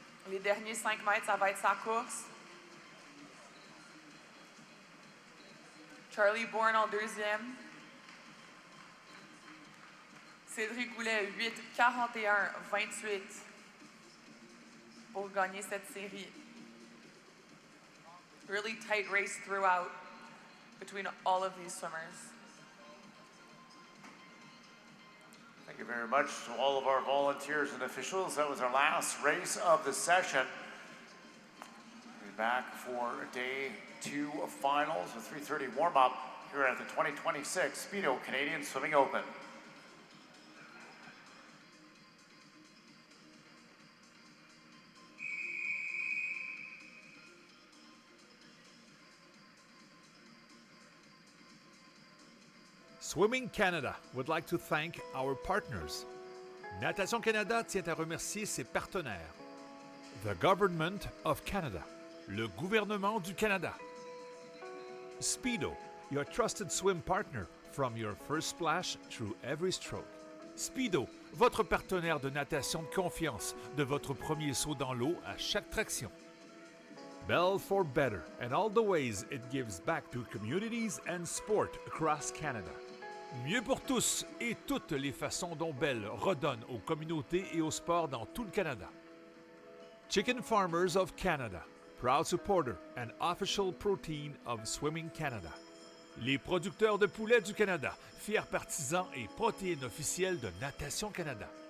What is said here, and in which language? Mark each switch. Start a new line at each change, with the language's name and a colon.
French: Les derniers 5 mètres, ça va être sa course. Charlie Bourne en deuxième. Cédric Goulet, 8:41.28 pour gagner cette série.
English: Really tight race throughout between all of these swimmers. Thank you very much to all of our volunteers and officials. That was our last race of the session. We'll be back for day 2 of finals, a 3:30 warm-up here at the 2026 Speedo Canadian Swimming Open. Swimming Canada would like to thank our partners.
French: Natation Canada tient à remercier ses partenaires.
English: The Government of Canada,
French: le gouvernement du Canada.
English: Speedo, your trusted swim partner from your first splash through every stroke.
French: Speedo, votre partenaire de natation de confiance, de votre premier saut dans l'eau à chaque traction.
English: Bell for better and all the ways it gives back to communities and sport across Canada.
French: Mieux pour tous et toutes les façons dont Bell redonne aux communautés et au sport dans tout le Canada.
English: Chicken Farmers of Canada, proud supporter and official protein of Swimming Canada.
French: Les producteurs de poulets du Canada, fiers partisans et protéines officielles de Natation Canada.